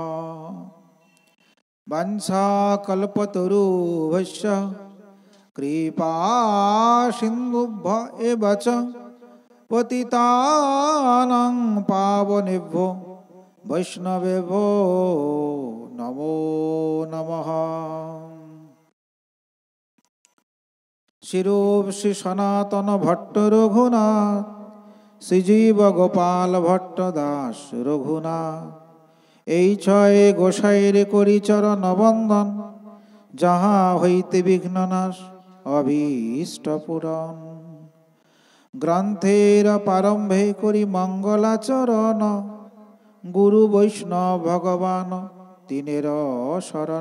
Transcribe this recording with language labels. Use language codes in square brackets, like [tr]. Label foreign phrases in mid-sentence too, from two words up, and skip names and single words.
[sa] वंशाकल्पतरुभ्यश्च कृपा सिन्धुभ्य एव च पतितानां पावनेभ्यो वैष्णवेभ्यो नमो नमः। [bn] शिरूप श्री सनातन भट्ट रघुनाथ श्रीजीव गोपाल भट्ट दास रघुनाथ এই ছয় গোসাইর করি চরণ বন্দন যাহা হইতে বিঘ্ননাশ অভীষ্ট পূরণ। গ্রন্থের প্রারম্ভে করি মঙ্গলাচরণ গুরু বৈষ্ণব ভগবান তিনের শরণ।